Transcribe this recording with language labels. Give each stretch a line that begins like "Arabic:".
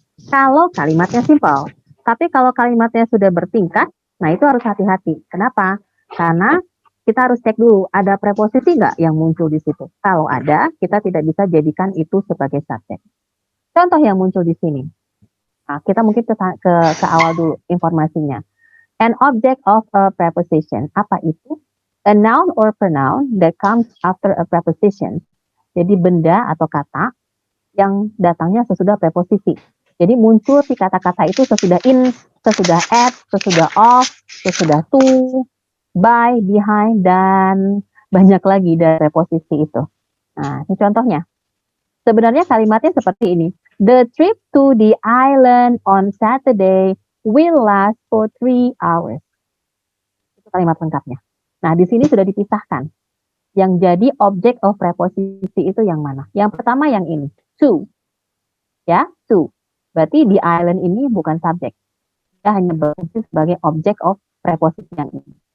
Indonesian: Kalau kalimatnya simple, tapi kalau kalimatnya sudah bertingkat, nah itu harus hati-hati. Kenapa? Karena kita harus cek dulu, ada preposisi nggak yang muncul di situ. Kalau ada, kita tidak bisa jadikan itu sebagai subjek. Contoh yang muncul di sini. Nah, kita mungkin ke awal dulu informasinya.
English: An object of a preposition.
Indonesian: Apa itu?
English: A noun or pronoun that comes after a preposition.
Indonesian: Jadi benda atau kata yang datangnya sesudah preposisi. Jadi muncul si kata-kata itu sesudah in, sesudah at, sesudah of, sesudah to, by, behind, dan banyak lagi dari preposisi itu. Nah, ini contohnya. Sebenarnya kalimatnya seperti ini.
English: The trip to the island on Saturday will last for 3 hours.
Indonesian: Itu kalimat lengkapnya. Nah, di sini sudah dipisahkan. Yang jadi object of preposisi itu yang mana? Yang pertama yang ini, to. Ya, to. Berarti the island ini bukan subjek. Dia hanya berfungsi sebagai object of preposisi yang ini.